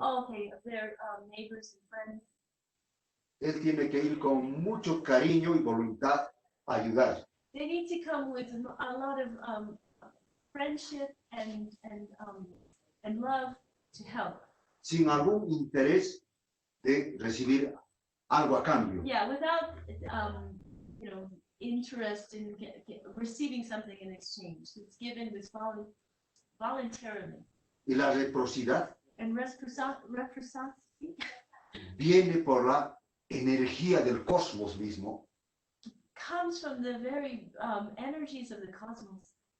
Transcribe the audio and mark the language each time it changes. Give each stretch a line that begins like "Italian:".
English: okay, of their neighbors and friends,
Spanish: él tiene que ir con mucho cariño y voluntad a ayudar.
English: they need to come with a lot of friendship and love to help.
Spanish: Sin algún interés de recibir algo a cambio.
English: Yeah, without interest in receiving something in exchange. It's given with voluntarily.
Spanish: Y la reciprocidad
English: And reciprocity
Spanish: viene por la energía del cosmos mismo,
English: comes from the very energies of the cosmos.